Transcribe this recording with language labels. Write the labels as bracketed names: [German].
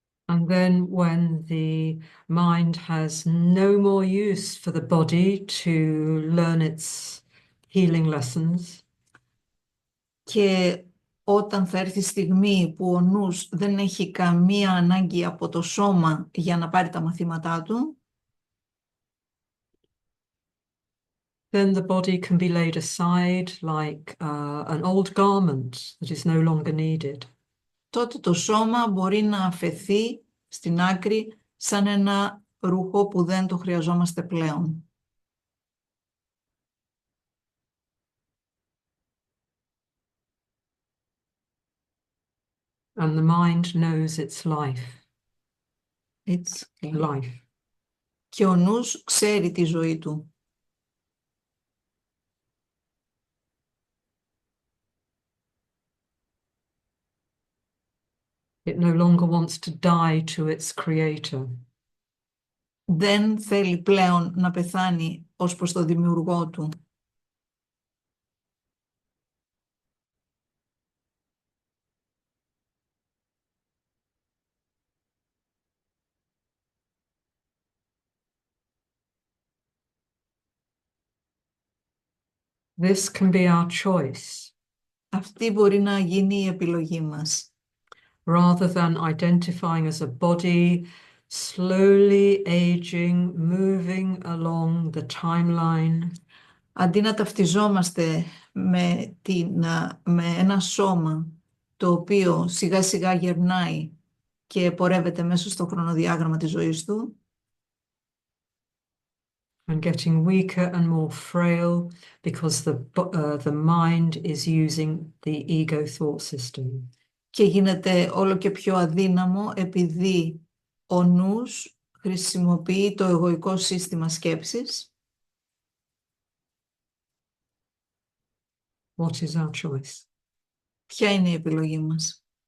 [English] And then when the mind has no more use for the body to learn its healing lessons, [Greek] Και όταν θα έρθει η στιγμή που ο νους δεν έχει καμία ανάγκη από το σώμα για να πάρει τα μαθήματά του, [English] then the body can be laid aside like an old garment that is no longer needed. [Greek] τότε το σώμα μπορεί να αφαιθεί στην άκρη σαν ένα ρούχο που δεν το χρειαζόμαστε πλέον. [English] And the mind knows its life. It's Life. [Greek] Και ο νους ξέρει τη ζωή του. [English] It no longer wants to die to its creator. [Greek] Δεν θέλει πλέον να πεθάνει ως προς το δημιουργό του. [English] This can be our choice. [Greek] Αυτή μπορεί να γίνει η επιλογή μας. [English] Rather than identifying as a body, slowly aging, moving along the timeline, [Greek] Αντί να ταυτιζόμαστε με ένα σώμα το οποίο σιγά σιγά γερνάει και πορεύεται μέσα στο χρονοδιάγραμμα της ζωής του, [English] and getting weaker and more frail because the mind is using the ego thought system. [Greek] και γίνεται όλο και πιο αδύναμο επειδή ο νους χρησιμοποιεί το εγωικό σύστημα σκέψης. [English] What is our choice? [Greek] Ποια είναι η επιλογή μας?